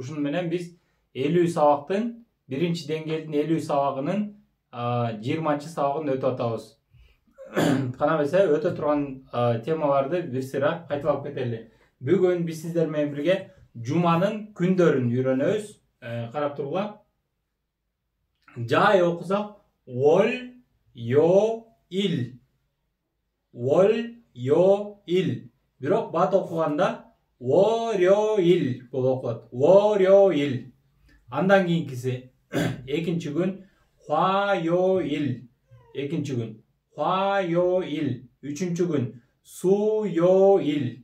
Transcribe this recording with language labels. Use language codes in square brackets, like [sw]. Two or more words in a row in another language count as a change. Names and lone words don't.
[ky] Ушуну менен биз 50 сабактын биринчи деңгээлдин 50 сабагынын 20-чы сабагын өтүп атабыз. Кана эмесе өтө турган темаларды бир сыйра кайталап кетели. Бүгүн биз сиздер менен бирге жуманын күндөрүн үйрөнөбүз. Карап тургула. Жай окусак [ko] 월 요 일. Ол, 요 일. [ky] Бирок бат окуганда [ko] 월요일 [ky] болуп окулат. [ko] 월요일. [ky] Андан кийинкиси экинчи күн [ko] 화요일. [ky] Экинчи күн [ko] 화요일. [ky] Үчүнчү күн [ko] 수요일.